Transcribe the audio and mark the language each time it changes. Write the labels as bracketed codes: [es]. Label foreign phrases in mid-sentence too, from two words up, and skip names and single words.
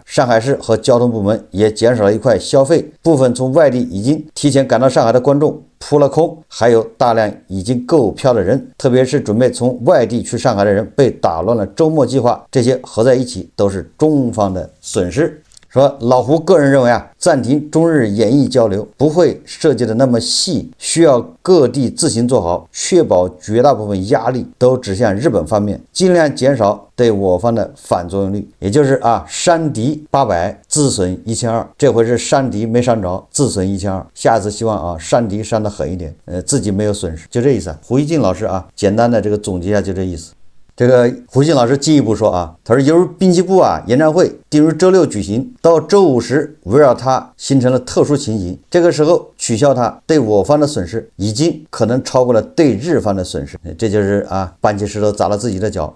[zh] 上海市和交通部門也減少了一塊消費，部分從外地已經提前趕到上海的觀眾撲了空，還有大量已經購票的人，特別是準備從外地去上海的人被打亂了周末計劃，這些合在一起都是中方的損失。說老胡個人認為啊，暫停中日演藝交流不會設計的那麼細，需要各地自行做好，確保絕大部分壓力都指向日本方面，盡量減少對我方的反作用力。也就是啊，伤敌800，自損1200，这回是伤敌没伤着，自損1200，下次希望啊伤敌傷得狠一點，自己沒有損失，就這意思。胡锡進老師啊，簡單的這個總結一下，就這意思。這個胡錫進老師進一步說啊，他說由於濱崎步啊演唱會定於周6舉行，到周5時圍繞它形成了特殊情形，這個時候取消它對我方的損失已經可能超過了對日方的損失，這就是啊搬起石頭砸了自己的腳。